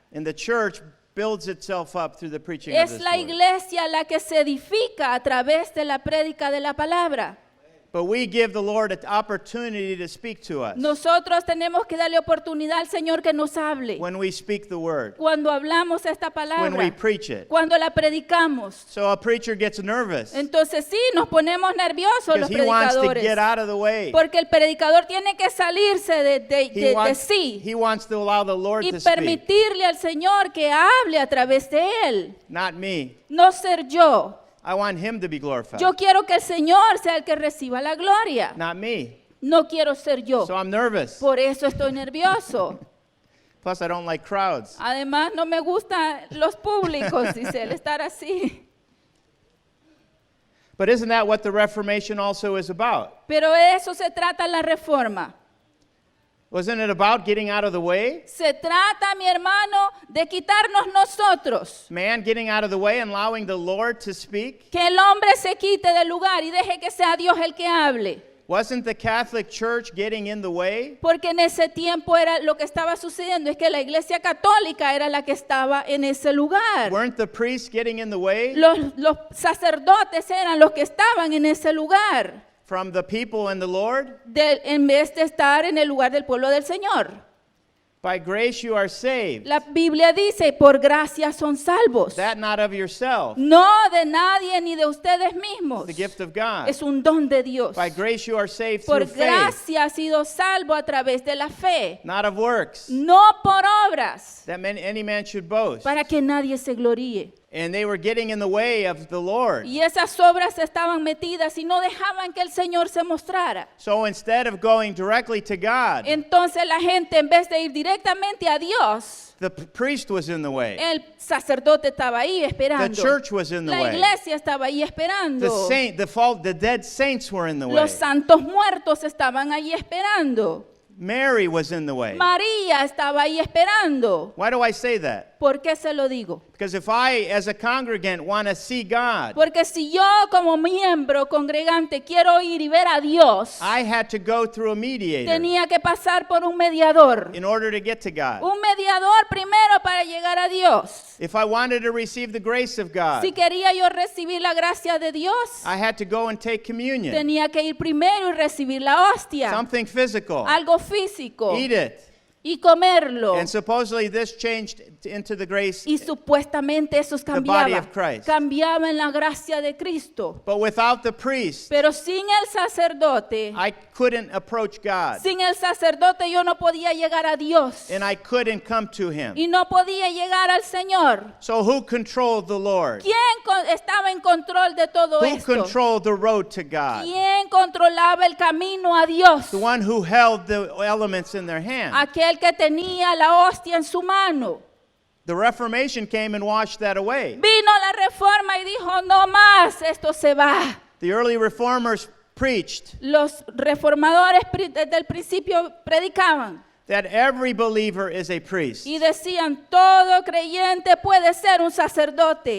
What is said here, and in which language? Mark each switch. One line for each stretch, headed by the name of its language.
English: And the church builds itself up through the preaching of
Spanish: Es
English: this
Spanish: la
English: word.
Spanish: iglesia la que se edifica a través de la prédica de la palabra.
English: But we give the Lord an opportunity to speak to us
Spanish: Nosotros tenemos que darle oportunidad al Señor que nos hable.
English: when we speak the word,
Spanish: Cuando hablamos esta
English: when we
Spanish: palabra,
English: preach it.
Spanish: cuando la predicamos.
English: So a preacher gets nervous
Spanish: Entonces sí, nos ponemos nerviosos los
English: because he wants to
Spanish: predicadores.
English: get out of the way.
Spanish: Porque el predicador tiene que salirse de sí
English: He wants to allow the Lord
Spanish: y
English: to speak,
Spanish: permitirle al Señor que hable a través de él.
English: not me.
Spanish: No ser yo.
English: I want him to be glorified,
Spanish: Yo quiero que el Señor sea el que reciba la gloria.
English: not me.
Spanish: No quiero ser yo.
English: So I'm nervous.
Spanish: Por eso estoy nervioso.
English: Plus, I don't like crowds.
Spanish: Además, no me gustan los públicos, dice él, estar así.
English: But isn't that what the Reformation also is about?
Spanish: Pero eso se trata en la reforma.
English: Wasn't it about getting out of the way?
Spanish: Se trata, mi hermano, de quitarnos nosotros.
English: Man getting out of the way and allowing the Lord to speak?
Spanish: Que el hombre se quite del lugar y deje que sea Dios el que hable.
English: Wasn't the Catholic Church getting in the way?
Spanish: Porque en ese tiempo era lo que estaba sucediendo, es que la iglesia católica era la que estaba en ese lugar.
English: Weren't the priests getting in the way
Spanish: Los sacerdotes eran los que estaban en ese lugar,
English: from the people and the Lord?
Spanish: en vez de estar en el lugar del pueblo del Señor.
English: By grace you are saved.
Spanish: La Biblia dice, por gracia son salvos.
English: That not of yourself.
Spanish: No de nadie ni de ustedes mismos.
English: The gift of God.
Spanish: Es un don de Dios.
English: By grace you are saved
Spanish: Por
English: through faith,
Spanish: gracia ha sido salvo a través de la fe,
English: not of works,
Spanish: no por obras,
English: that any man should boast.
Spanish: para que nadie se gloríe.
English: And they were getting in the way of the Lord.
Spanish: Y esas obras estaban metidas y no dejaban que el Señor se mostrara.
English: So instead of going directly to God,
Spanish: Entonces la gente, en vez de ir directamente a Dios,
English: the priest was in the way.
Spanish: el sacerdote estaba ahí
English: The
Spanish: esperando.
English: church was in the
Spanish: La
English: way.
Spanish: iglesia estaba ahí esperando.
English: The dead saints were in the way.
Spanish: Los santos muertos estaban ahí esperando.
English: Mary was in the way.
Spanish: María estaba ahí esperando.
English: Why do I say that?
Spanish: ¿Por qué se lo digo?
English: Because if I, as a congregant, want to see God,
Spanish: Porque si yo como miembro congregante quiero ir y ver a Dios,
English: I had to go through a mediator
Spanish: tenía que pasar por un mediador.
English: in order to get to God.
Spanish: Un mediador primero para llegar a Dios.
English: If I wanted to receive the grace of God,
Spanish: Si quería yo recibir la gracia de Dios,
English: I had to go and take communion,
Spanish: tenía que ir primero y recibir la hostia,
English: something physical,
Spanish: algo físico,
English: eat it.
Spanish: y comerlo.
English: And supposedly this changed into the grace.
Spanish: Y supuestamente esos
English: body of Christ.
Spanish: cambiaban la gracia de Cristo.
English: But without the priest,
Spanish: Pero sin el sacerdote,
English: I couldn't approach God,
Spanish: sin el sacerdote yo no podía llegar a Dios.
English: and I couldn't come to him.
Spanish: Y no podía llegar al Señor.
English: So who controlled the Lord?
Spanish: ¿Quién estaba en control de todo
English: Who
Spanish: esto?
English: controlled the road to God?
Spanish: ¿Quién controlaba el camino a Dios?
English: The one who held the elements in their hand.
Spanish: Aquel que tenía la hostia en su mano.
English: The Reformation came and washed that away.
Spanish: Vino la reforma y dijo, no más, esto se va.
English: The early reformers preached
Spanish: Los reformadores desde el principio predicaban
English: that every believer is a priest.
Spanish: y decían, todo creyente puede ser un sacerdote.